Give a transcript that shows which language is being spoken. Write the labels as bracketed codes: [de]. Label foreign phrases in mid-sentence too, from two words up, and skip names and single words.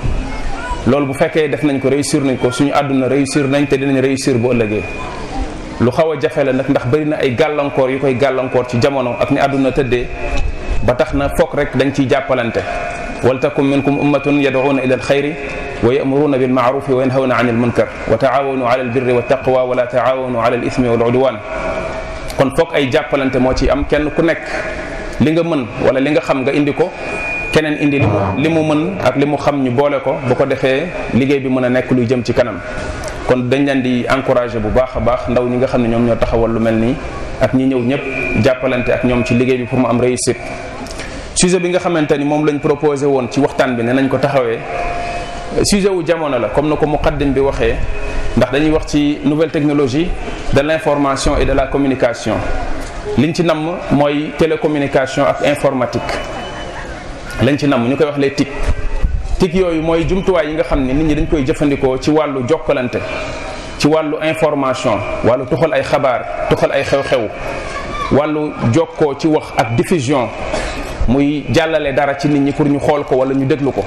[wo] loolu bu fekkee def nañ ko réussir nañ ko suñu àdduna réussir nañ te dinañ réussir bu ëllëgee. lu xaw a jafe la nag ndax bari na ay gàllankoor yu koy gàllankoor ci jamono ak ni àdduna tëddee ba tax na fokk rek dañ ciy jàppalante. [ar] ولتكن منكم أمة يدعون إلى الخير ويأمرون بالمعروف وينهون عن المنكر وتعاونوا على البر والتقوى ولا تعاونوا على الإثم والعدوان. [wo] kon foog ay jàppalante moo ci am kenn ku nekk li nga mën wala li nga xam nga indi ko keneen indi li mu mën ak li mu xam ñu boole ko bu ko defee liggéey bi mën a nekk luy jëm ci kanam. kon dañ leen di encourager bu baax a baax ndaw ñi nga xam ne ñoom ñoo taxawal lu mel nii ak ñi ñëw ñëpp jàppalante ak ñoom ci liggéey bi pour mu am réussite. sujet bi nga xamante ni moom lañ proposé woon ci waxtaan bi ne nañ ko taxawee sujet wu jamono la comme na ko muqaddim bi waxee ndax dañuy wax ci [fr] nouvelle technologie de l'information et de la communication [wo] liñ ci namm mooy télécommunication ak informatique lañ ci namm ñu koy wax [fr] les TIC [wo] yooyu mooy jumtuwaay yi nga xam ne nit ñi dañ koy jëfandikoo ci wàllu jokkalante ci wàllu information wàllu tuxal ay xabaar tuxal ay xew-xew wàllu jokkoo ci wax ak diffusion muy jàllale dara ci nit ñi pour ñu xool ko wala ñu déglu ko.